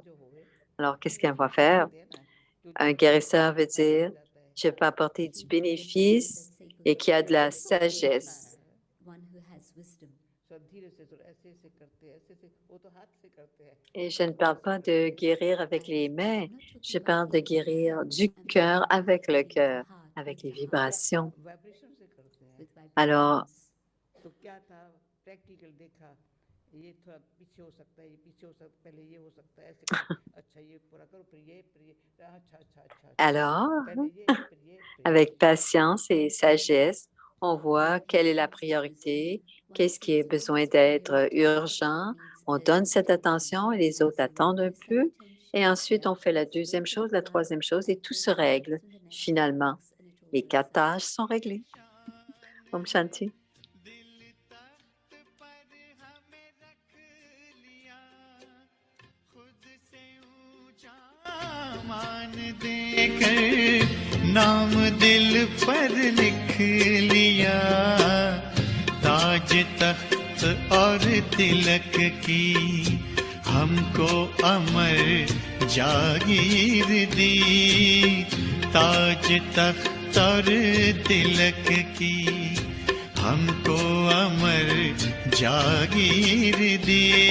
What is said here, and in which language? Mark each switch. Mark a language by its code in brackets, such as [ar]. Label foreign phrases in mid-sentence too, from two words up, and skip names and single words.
[fr] Alors, qu'est-ce qu'elle va faire? Un guérisseur veut dire, je peux apporter du bénéfice et qui a de la sagesse. Et je ne parle pas de guérir avec les mains, je parle de guérir du cœur avec le cœur, avec les vibrations. Alors, [hi] तो क्या था प्रैक्टिकल देखा ये थोड़ा पीछे हो सकता है ये पीछे हो सकता है पहले ये हो सकता है ऐसे करो अच्छा ये पूरा करो फिर ये अच्छा अच्छा अच्छा [fr] alors, [hi] पहले ये फिर ये [fr] avec patience et sagesse, on voit quelle est la priorité, qu'est-ce qui est besoin d'être urgent. On donne cette attention et les autres attendent un peu. Et ensuite, on fait la deuxième chose, la troisième chose et tout se règle. Finalement, les 4 tâches sont réglées. [hi] ओम शांति. दिल तख्त पर हमें रख लिया खुद से ऊंचा मान देकर नाम दिल पर लिख लिया ताज तख्त और तिलक की हमको अमर जागीर दी ताज तख्त और तिलक की हमको अमर जागीर दी